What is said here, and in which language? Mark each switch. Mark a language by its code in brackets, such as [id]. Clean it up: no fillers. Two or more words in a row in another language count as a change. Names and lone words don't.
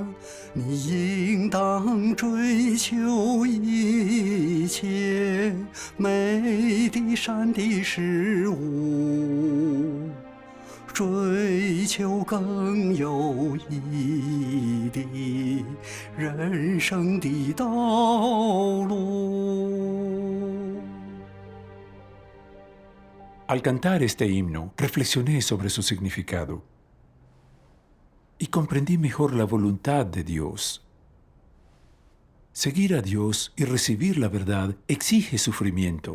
[zh] 你应当追求一切美的、善的事物。追求更有意义的人生的道路。 [es] Al cantar este himno, reflexioné sobre su significado y comprendí mejor la voluntad de Dios. Seguir a Dios y recibir la verdad exige sufrimiento.